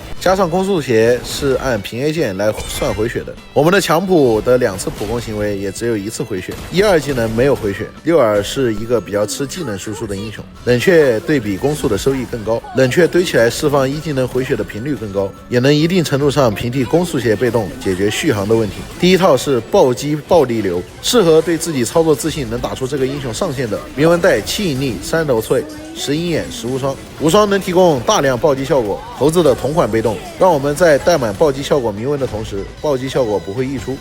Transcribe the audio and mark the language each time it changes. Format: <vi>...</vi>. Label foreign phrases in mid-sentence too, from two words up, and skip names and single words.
<zh>加上攻速鞋是按平 A 鍵來算回血的，我們的強普的2次普攻行為也只有1次回血，1、2技能沒有回血。六耳是一個比較吃技能輸出的英雄，冷卻對比攻速的收益更高，冷卻堆起來釋放1技能回血的頻率更高，也能一定程度上平替攻速鞋被動，解決續航的問題。第一套是暴擊暴力流，適合對自己操作自信能打出這個英雄上限的铭文帶7引力3柔脆10鷹眼10無雙，無雙能提供大量暴擊效果。猴子的同款被動，讓我們在带滿暴擊效果铭文的同時，暴擊效果不會溢出。</zh>